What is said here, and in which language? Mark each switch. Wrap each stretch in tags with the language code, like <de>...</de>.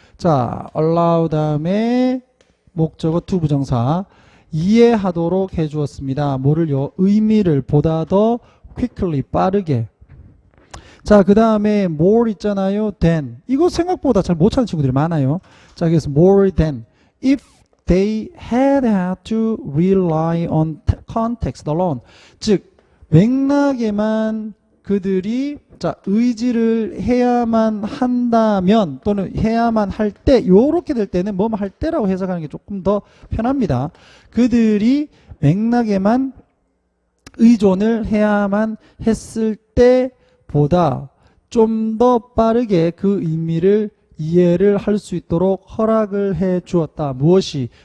<ko>자, allow 다음에 목적어 to 부정사 이해하도록 해주었습니다. 뭐를요? 의미를 보다 더 quickly 빠르게. 자, 그 다음에 more 있잖아요. than. 이거 생각보다 잘 못 찾는 친구들이 많아요. 자, 그래서 more than.</ko> <en>if they had to rely on context alone.</en> <ko>즉, 맥락에만 그들이 자, 의지를 해야만 한다면 또는 해야만 할 때, 요렇게 될 때는 뭐뭐 할 때라고 해석하는 게 조금 더 편합니다. 그들이 맥락에만 의존을 해야만 했을 때보다 좀 더 빠르게 그 의미를 이해를 할 수 있도록 허락을 해 주었다. 무엇이?</ko>